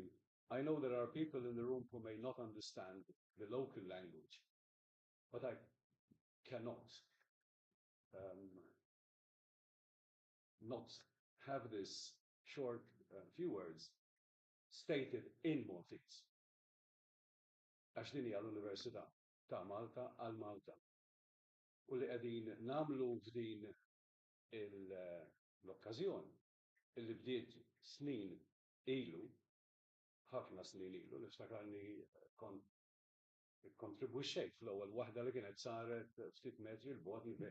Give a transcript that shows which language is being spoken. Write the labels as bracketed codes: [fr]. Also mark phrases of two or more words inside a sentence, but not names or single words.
[en] I know there are people in the room who may not understand the local language, but I cannot not have this short few words stated in Maltese. [mt] Għax din hija l-Università ta' Malta għal Malta. U li qegħdin nagħmlu f'din l-okkażjoni illi bdiet snin ilu, ħafna snin ilu, niftakarni kontribwixxejt fl-ewwel waħda li kienet saret ftit metri l bogħod